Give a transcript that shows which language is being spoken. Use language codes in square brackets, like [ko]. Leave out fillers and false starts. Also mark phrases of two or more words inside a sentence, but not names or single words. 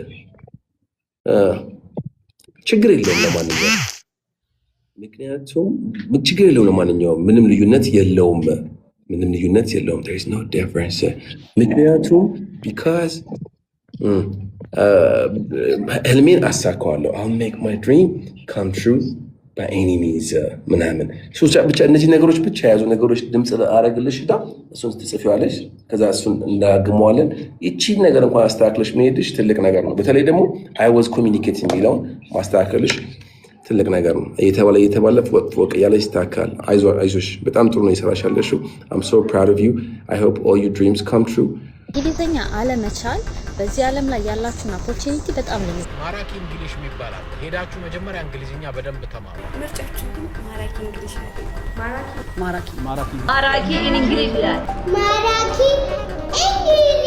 [am] ችግር የለውም ለማንኛውም ምክንያቱም ችግር የለውም ለማንኛውም ምንም ልዩነት የለውም [en] there is no difference [am] ምክንያቱም because ህልሜን አሳካዋለሁ [en] I'll make my dream come true [am] በኤኒሚዝ ምናምን ብቻ እነዚህ ነገሮች ብቻ የያዙ ነገሮች ድምፅ አረግልሽ ዳ እሱን ትጽፊዋለሽ። ከዛ እሱን እንዳግመዋለን። ይቺን ነገር እንኳን አስተካክለሽ መሄድሽ ትልቅ ነገር ነው። በተለይ ደግሞ [en] I was communicate [am] የሚለውን ማስተካከልሽ ትልቅ ነገር ነው። እየተባለ ፎቅ እያለ ይስተካከል። አይዞሽ፣ በጣም ጥሩ ነው የሰራሽ ያለሽው። [en] I'm so proud of you. I hope all your dreams come true. [am] እንግሊዝኛ አለመቻል በዚህ ዓለም ላይ ያላችሁን ኦፖርቹኒቲ በጣም ነው። ማራኪ እንግሊሽ ይባላል። ሄዳችሁ መጀመሪያ እንግሊዝኛ በደንብ ተማሩ። ምርጫችሁ ማራኪ እንግሊሽ ነው። ማራኪ እንግሊሽ ይላል። ማራኪ እንግሊሽ